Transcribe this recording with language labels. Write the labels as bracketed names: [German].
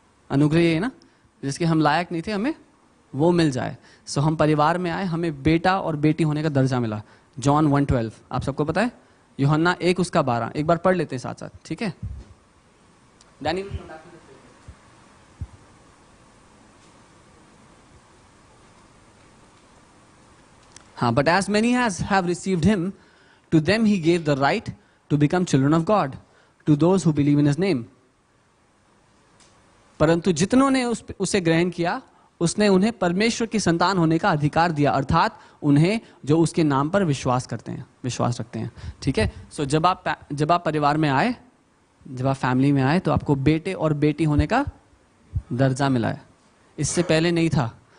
[Hindi] अनुग्रह ये है ना, जिसके हम लायक नहीं थे हमें वो मिल जाए। सो हम परिवार में आए, हमें बेटा और बेटी होने का दर्जा मिला। जॉन 1:12 आप सबको पता है, यूहन्ना 1 उसका 12, एक बार पढ़ लेते हैं साथ साथ, ठीक है। [English] Danny, हाँ, but as many as have received him, to them he gave the right to become children of God, to those who believe in his name. [Hindi] परंतु जितनों ने उसे ग्रहण किया, उसने उन्हें परमेश्वर की संतान होने का अधिकार दिया, अर्थात उन्हें जो उसके नाम पर विश्वास रखते हैं, ठीक है। सो जब आप परिवार में आए, जब आप फैमिली में आए, तो आपको बेटे और बेटी होने का दर्जा मिला है। इससे पहले नहीं था।